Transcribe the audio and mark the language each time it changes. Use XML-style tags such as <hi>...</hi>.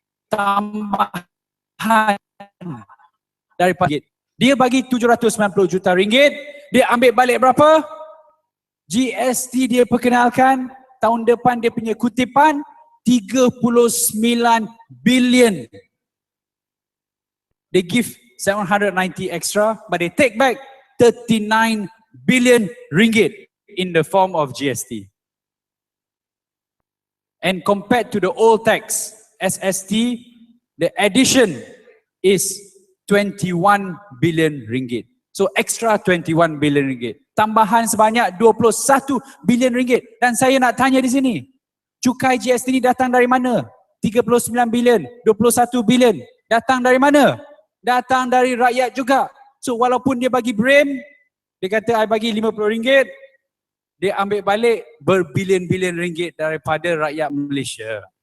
<ms>Tambahan daripada dia bagi 790 juta ringgit, dia ambil balik berapa? GST dia perkenalkan, tahun depan dia punya kutipan 39 billion.</ms> <en>They give 790 extra, but they take back 39 billion ringgit in the form of GST. And compared to the old tax, SST, the addition is 21 billion ringgit. So extra 21 billion ringgit.</en> <ms>Tambahan sebanyak 21 billion ringgit. Dan saya nak tanya di sini, cukai GST ini datang dari mana? 39 billion, 21 billion. Datang dari mana? Datang dari rakyat juga. So walaupun dia bagi BRIM, dia kata I bagi RM50, dia ambil balik berbilion-bilion ringgit daripada rakyat Malaysia.</ms>